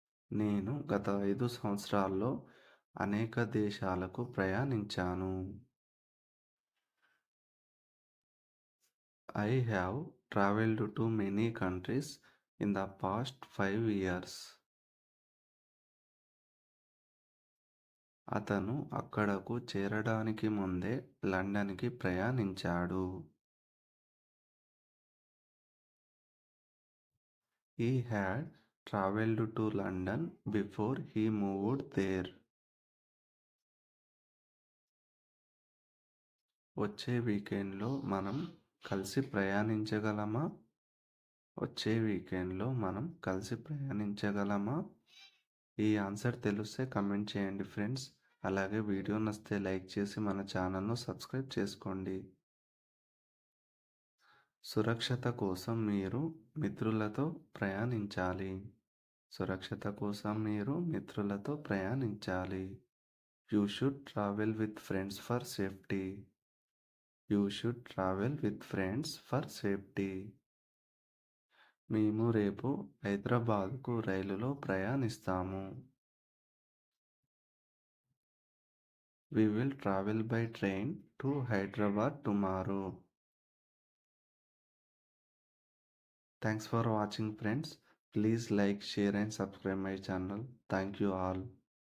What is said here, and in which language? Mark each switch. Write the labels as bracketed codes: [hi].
[te] నేను గత 5 సంవత్సరాల్లో అనేక దేశాలకు ప్రయాణించాను. [en] I have traveled to many countries in the past 5 years. [te] అతను అక్కడకు చేరడానికి ముందే లండన్కి ప్రయాణించాడు. [en] He had traveled to London before he moved there. [te] వచ్చే వీకెండ్లో మనం కలిసి ప్రయాణించగలమా? వచ్చే వీకెండ్లో మనం కలిసి ప్రయాణించగలమా? ఈ ఆన్సర్ తెలిస్తే కమెంట్ చేయండి ఫ్రెండ్స్. అలాగే వీడియో నచ్చితే లైక్ చేసి మన ఛానల్ను సబ్స్క్రైబ్ చేసుకోండి. సురక్షత కోసం మీరు మిత్రులతో ప్రయాణించాలి. సురక్షత కోసం మీరు మిత్రులతో ప్రయాణించాలి. [en] You should travel with friends for safety. You should travel with friends for safety. [te] మేము రేపు హైదరాబాద్కు రైలులో ప్రయాణిస్తాము. [en] We will travel by train to Hyderabad tomorrow. Thanks for watching friends. Please like, share and subscribe my channel. Thank you all.